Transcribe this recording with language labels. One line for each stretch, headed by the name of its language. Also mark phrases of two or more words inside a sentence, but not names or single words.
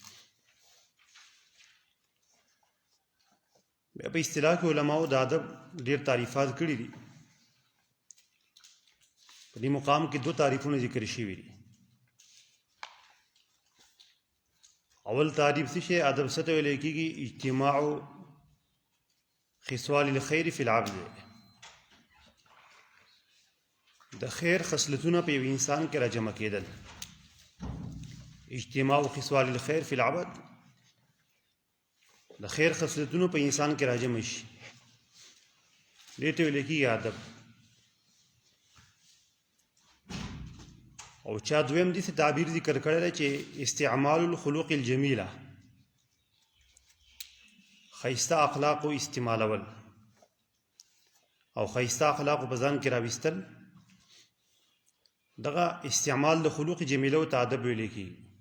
Pashto: بیا په اصطلاح کې علماو د ادب ډېر تعریفات کړي دي. په دې مقام کې 2 تعریفونه ذکر شوي دي. اول تعریف څه شی؟ ادب څه ته ویل کېږي؟
Arabic: اجتماع خصال الخير فی العبد،
Pashto: د خیر خصلتونه په یو انسان کې راجمع کېدل.
Arabic: اجتماع خصال الخير فی العبد،
Pashto: د خیر خصلتونو په انسان کې راجمع شي، دې ته ویل کېږي ادب. او چا دویم دې تعبیر ذکر کړی دی چې
Arabic: استعمال الخلوق الجمیله،
Pashto: ښایسته اخلاقو استعمالول او ښایسته اخلاقو په ځان کې راویستل، دغه استعمال د
Arabic: خلوق جمیله
Pashto: ته ادب ویل کېږي.